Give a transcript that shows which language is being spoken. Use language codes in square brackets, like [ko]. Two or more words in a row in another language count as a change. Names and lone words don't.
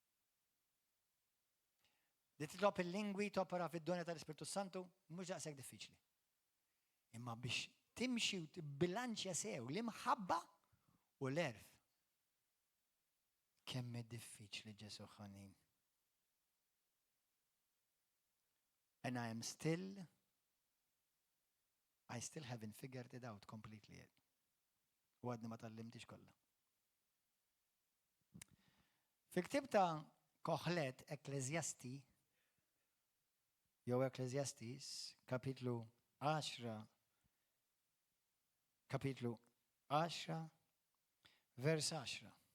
[mt] Li titlob il-lingwi topera fid-donja tal-Ispirtu Santu mhux daqshekk diffiċli. Imma biex timxi u tibbilanċja sew l-imħabba u l-erf. Kemm diffiċli Ġesu ħanin. [en] And I still haven't figured it out completely yet. [mt] U għadni ma tallimtix kollha. Fil-ktib ta' Koħlet Ekklezjasti, jew Ekklezjastis, kapitlu 10, vers 10.